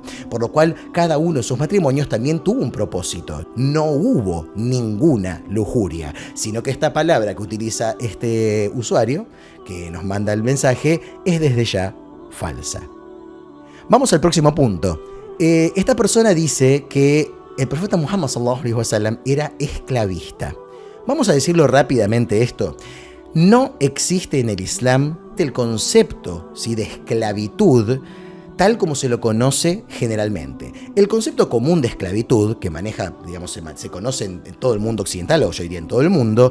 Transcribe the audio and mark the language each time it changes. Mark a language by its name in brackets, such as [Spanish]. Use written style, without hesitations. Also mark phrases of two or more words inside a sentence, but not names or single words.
[Spanish] Por lo cual, cada uno de sus matrimonios también tuvo un propósito. No hubo ninguna lujuria, sino que esta palabra que utiliza este usuario, que nos manda el mensaje, es desde ya falsa. Vamos al próximo punto. Esta persona dice que el profeta Muhammad [Arabic] صلى الله عليه وسلم [Spanish] era esclavista. Vamos a decirlo rápidamente esto. No existe en el Islam el concepto, ¿sí?, de esclavitud tal como se lo conoce generalmente. El concepto común de esclavitud, que maneja, digamos, se conoce en todo el mundo occidental, o yo diría en todo el mundo,